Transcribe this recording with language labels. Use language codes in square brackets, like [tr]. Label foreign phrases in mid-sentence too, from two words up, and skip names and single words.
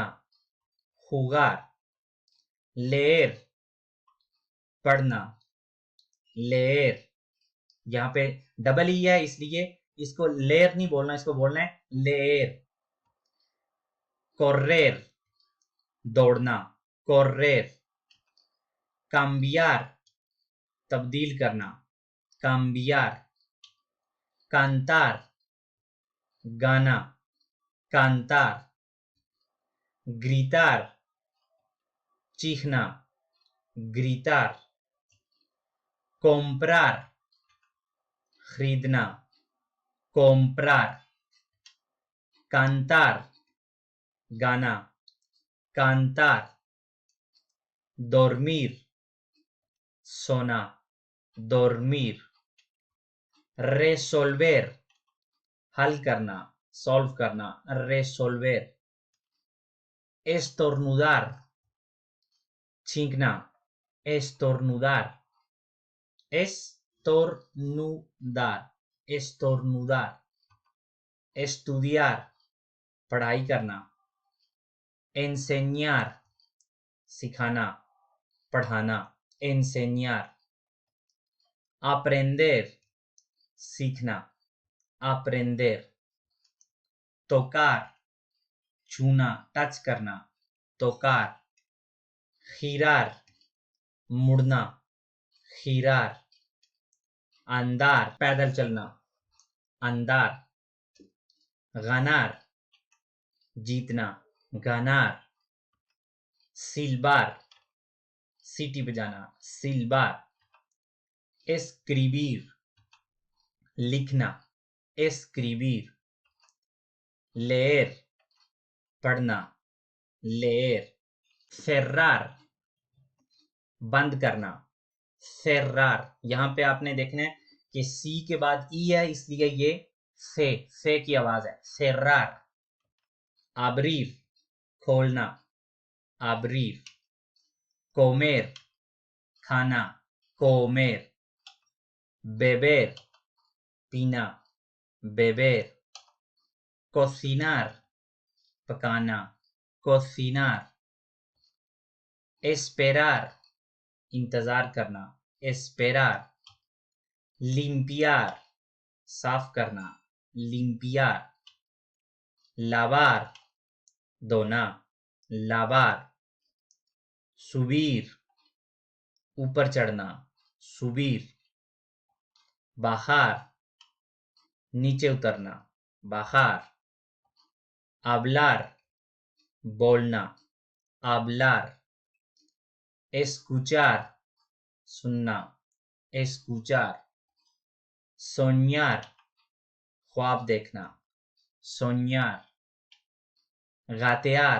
[hi] जुगार। लेर, पढ़ना। लेर। यहाँ पे डबल ई है इसलिए इसको लेर नहीं बोलना, इसको बोलना है लेर। [es] correr, दौड़ना। correr। cambiar, [hi] तब्दील करना। [es] cambiar। cantar, गाना। cantar। gritar, चीखना। gritar। comprar, खरीदना। comprar। cantar, गाना। cantar। dormir, सोना। dormir। resolver, [hi] हल करना, सॉल्व करना। [es] resolver। estornudar, छींकना। estornudar। estornudar। estornudar। estudiar, [hi] पढ़ाई करना। enseñar, सिखाना, पढ़ाना। [es] enseñar। aprender, सीखना। aprender। tocar, [hi] छूना, टच करना। [es] tocar। girar, मुड़ना। girar। andar, [hi] पैदल चलना। [es] andar। ganar, जीतना। ganar। silbar, [hi] सीटी बजाना। silbar। [es] escribir, लिखना। escribir। leer, पढ़ना। leer। cerrar, [hi] बंद करना। [es] cerrar। [hi] यहां पे आपने देखना है कि सी के बाद ई है, इसलिए ये से की आवाज है। [es] cerrar। abrir, खोलना। abrir। comer, खाना, comer, beber, पीना, beber, cocinar, पकाना, cocinar, esperar, [hi] इंतजार करना, [es] esperar, limpiar, [hi] साफ करना, [es] limpiar, lavar, धोना, lavar, subir, [hi] ऊपर चढ़ना, [es] subir, bajar, [hi] नीचे उतरना, [es] bajar, hablar, बोलना, hablar, escuchar, सुनना, escuchar, soñar, [hi] ख्वाब देखना, [es] soñar, gatear,